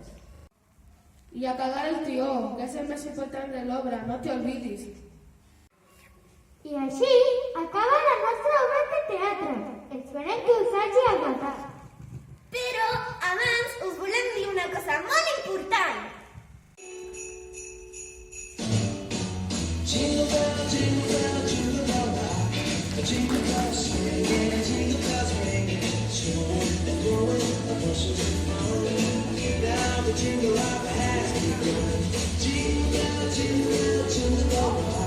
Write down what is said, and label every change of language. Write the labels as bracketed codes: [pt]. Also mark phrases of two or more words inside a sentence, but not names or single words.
[ca] I a cagar el tió, que és el més important de l'obra, no t'hi oblidis. I així acaba la nostra obra de teatre. Esperem que us hagi agradat. Però abans us volem dir una cosa molt important. [en] Jingle bell, jingle bell, jingle bell rock. Jingle bells swinging, jingle bells ringing. Snowing and blowing, the bushes are flowing. Now the jingle hop has begun. Jingle bell, jingle bell, jingle bell rock.